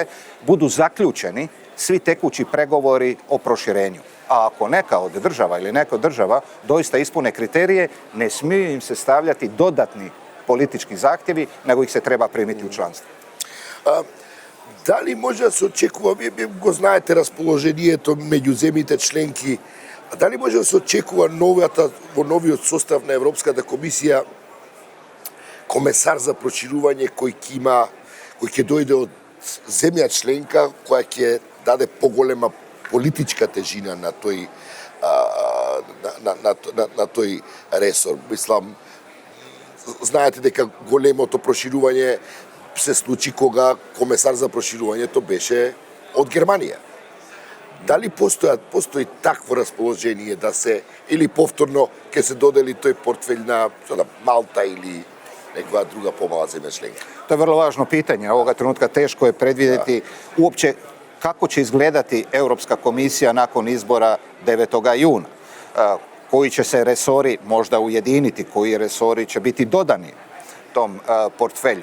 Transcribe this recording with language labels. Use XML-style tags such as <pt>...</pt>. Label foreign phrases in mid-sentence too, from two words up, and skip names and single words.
<hr>budu zaključeni svi tekući pregovori o proširenju. A ako neka od država ili neka od država doista ispune kriterije, ne smiju im se stavljati dodatni politički zahtjevi, nego ih se treba primiti u članstvo.</hr> <mk>Дали може да се очекува, вие го знаете расположението меѓу земјите членки, дали може да се очекува во новиот состав на Европската комисија комесар за проширување кој ќе дојде од земја членка која ќе даде поголема политичка тежина на тој ресор. Мислам, знаете дека големото проширување се случи кога комесар за проширувањето беше од Германија. Дали постои такво расположение да се, или повторно ќе се додели тој портфелј на Малта или неква друга помала земја членка?</mk> <hr>To je vrlo važno pitanje. Ovoga trenutka teško je predvidjeti uopće kako će izgledati Europska komisija nakon izbora 9. juna. Koji će se resori možda ujediniti, koji resori će biti dodani tom portfelju.</hr>